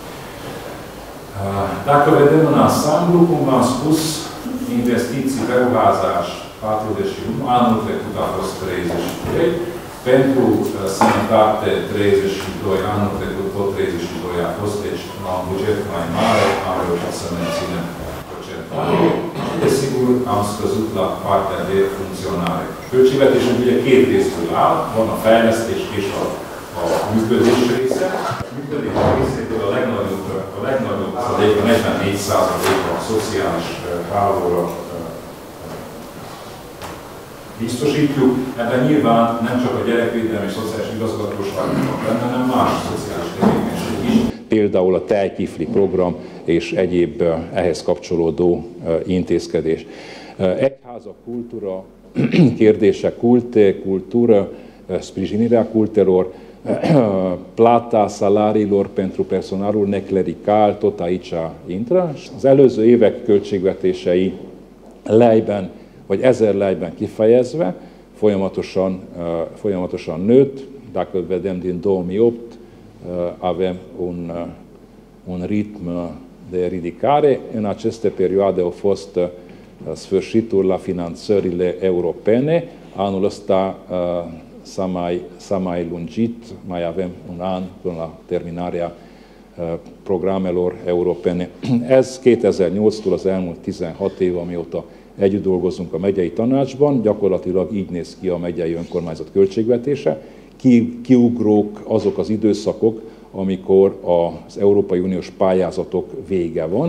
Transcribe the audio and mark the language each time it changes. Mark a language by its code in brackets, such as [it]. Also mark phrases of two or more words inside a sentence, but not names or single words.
[ro] Dacă vedem în ansamblu, cum v-am spus, investiții pe gazaj 41, anul trecut a fost 33, pentru sănătate 32, anul trecut tot 32 a fost, deci la un buget mai mare am reușit să menținem procentajul. Desigur, am scăzut la partea de funcționare. [hu] Költségvetésünk ugye két részből áll, van a fejlesztés és a működés része. A működés részéből a legnagyobb százalék, a 44% a szociális hálóra biztosítjuk. Ebben nyilván nem csak a gyerekvédelmi és szociális igazgatóságnak benne, hanem más szociális tevékenység is. Például a tejkifli program és egyéb ehhez kapcsolódó intézkedés. Egyháza kultúra kérdése, kultúra, [ro] sprijinirea cultelor, plata salariilor pentru personalul neclerical, tot aici intră. [hu] Az előző évek költségvetései lejben, vagy 1000 lejben kifejezve, folyamatosan nőtt. [ro] Dacă vedem din 2008, avem un ritm de ridicare. În aceste perioade au fost sfârșitul la finanțările europene, anul ăsta s-a mai lungit, mai avem un an până la terminarea programelor europene. [hu] Ez 2008-tól az elmúlt 16 év, amióta együtt dolgozunk a megyei tanácsban, gyakorlatilag így néz ki a megyei önkormányzat költségvetése. Kiugrók azok az időszakok, amikor az Európai Uniós pályázatok vége van.